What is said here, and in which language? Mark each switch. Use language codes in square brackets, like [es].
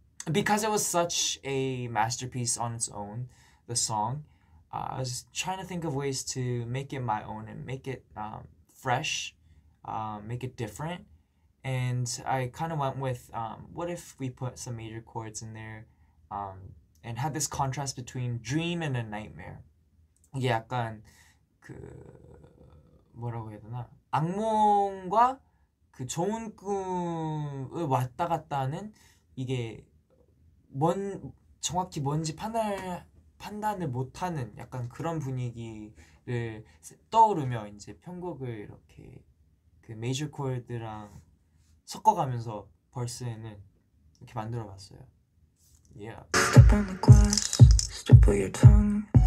[en] Because it was such a masterpiece on its own, the song, I was trying to think of ways to make it my own and make it fresh, make it different. And I kind of went with, what if we put some major chords in there and had this contrast between dream and a nightmare. [ko] 이게 약간 그 뭐라고 해야 되나, 악몽과 그 좋은 꿈을 왔다 갔다 하는, 이게 정확히 뭔지 판단을 못하는 약간 그런 분위기를 떠오르며 이제 편곡을 이렇게 그 메이저 코드랑 섞어가면서 벌스에는 이렇게 만들어봤어요. [en] Yeah. Step on the glass, stipple your tongue.